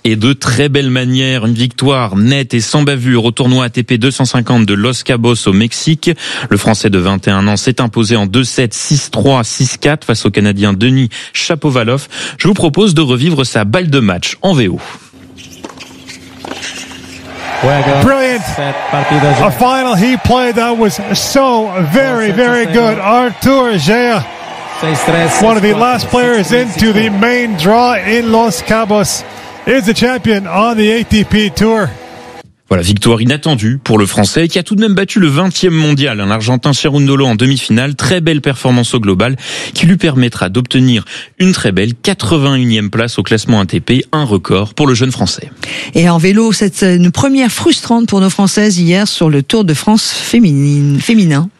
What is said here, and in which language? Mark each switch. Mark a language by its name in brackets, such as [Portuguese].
[French] Et de très belle manière, une victoire nette et sans bavure au tournoi ATP 250 de Los Cabos au Mexique. Le français de 21 ans s'est imposé en 2-7, 6-3, 6-4 face au canadien Denis Shapovalov. Je vous propose de revivre sa balle de match en VO. [English] Brilliant. A final he played that was so very, very good. Arthur Gea, one of the last players into the main draw in Los Cabos, is the champion on the ATP Tour. [French] Voilà, victoire inattendue pour le Français qui a tout de même battu le 20e mondial, hein, l'Argentin Cerundolo en demi-finale. Très belle performance au global qui lui permettra d'obtenir une très belle 81e place au classement ATP, un record pour le jeune Français. Et en vélo, c'est une première frustrante pour nos Françaises hier sur le Tour de France féminin.